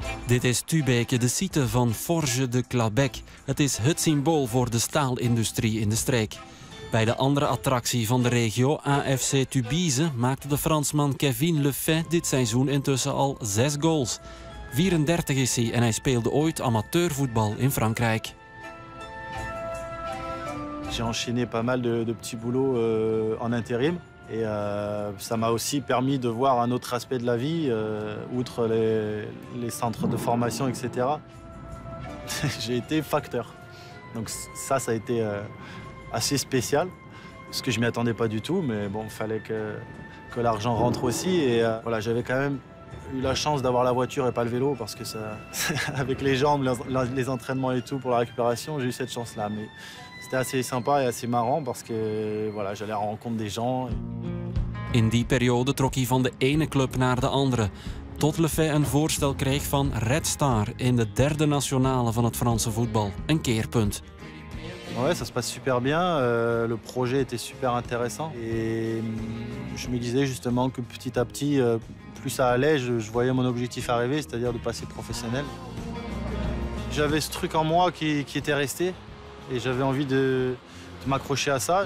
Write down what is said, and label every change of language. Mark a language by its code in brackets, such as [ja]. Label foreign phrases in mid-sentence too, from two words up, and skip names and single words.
[nl] Dit is Tubeke, de site van Forge de Clabec. Het is het symbool voor de staalindustrie in de streek. Bij de andere attractie van de regio, AFC Tubize, maakte de Fransman Kevin Lefay dit seizoen intussen al 6 goals. 34 is hij en hij speelde ooit amateurvoetbal in Frankrijk. [fr] J'ai enchaîné pas mal de petits boulots en intérim. Et ça m'a aussi permis de voir un autre aspect de la vie, outre les centres de formation, etc. J'ai été facteur. Donc ça a été assez spécial, parce que je ne m'y attendais pas du tout, mais bon, il fallait que l'argent rentre aussi. Et voilà, j'avais quand même eu la chance d'avoir la voiture et pas le vélo, parce que ça, avec les jambes, les entraînements et tout pour la récupération, j'ai eu cette chance-là. Mais c'était assez sympa et assez marrant, parce que voilà, j'allais à la rencontre des gens. [nl] In die periode trok hij van de ene club naar de andere, tot Lefay een voorstel kreeg van Red Star in de derde nationale van het Franse voetbal. Een keerpunt. [fr] Ouais, ça se passe super bien. Le projet était super intéressant. Et je me disais justement que petit à petit, plus ça allait, je voyais mon objectif arriver, c'est-à-dire de passer professionnel. J'avais ce truc en moi qui était resté et j'avais envie de m'accrocher à ça.